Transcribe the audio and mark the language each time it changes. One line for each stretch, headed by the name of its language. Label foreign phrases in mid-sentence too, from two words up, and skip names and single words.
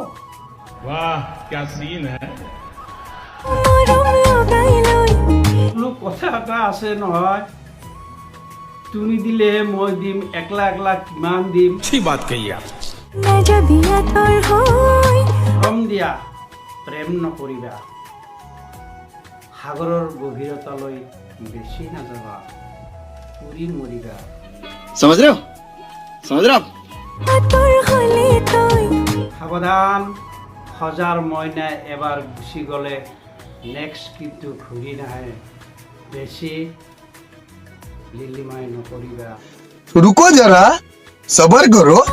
Assamese: কথা এটা আছে নহয়, তুমি দিলে মই দিম, একলা একলা কিমান দিম। দিয়া প্ৰেম নকৰিবা, সাগৰৰ গভীৰতালৈ বেছি নাযাবা, পুৰি মৰিবা।
Hindi: समझ रहे हो? समझ रहे हो?
Assamese: সাৱধান, সজাৰ মইনা এবাৰ গুচি গ'লে নেক্সট কিন্তু ঘূৰি নাহে। বেছি লিলিমাই নকৰিবা।
Hindi: रुको जरा सबर करो।